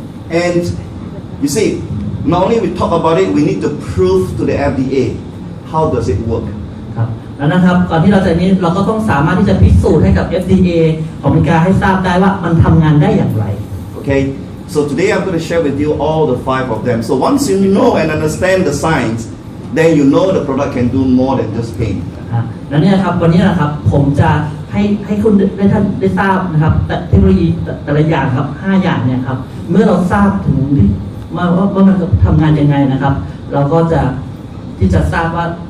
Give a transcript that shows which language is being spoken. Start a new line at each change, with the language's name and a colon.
English: And you see, not only we talk about it, we need to prove to the FDA how does it work.
Thai: ครับแล้วนะครับก่อนที่เราจะนี้เราก็ต้องสามารถที่จะพิสูจน์ให้กับ FDA ของอเมริกาให้ทราบได้ว่ามันทำงานได้อย่างไร
English: Okay, so today I'm going to share with you all the 5 of them. So once you know and understand the science, then you know the product can do more than just pain.
Thai: แล้วเนี่ยครับวันนี้นะครับผมจะให้คุณท่านได้ทราบนะครับเทคโนโลยีแต่ละอย่างครับ5อย่างเนี่ยครับเมื่อเราทราบถึงว่ามันทำงานยังไงนะครับเราก็จะที่จะทราบว่า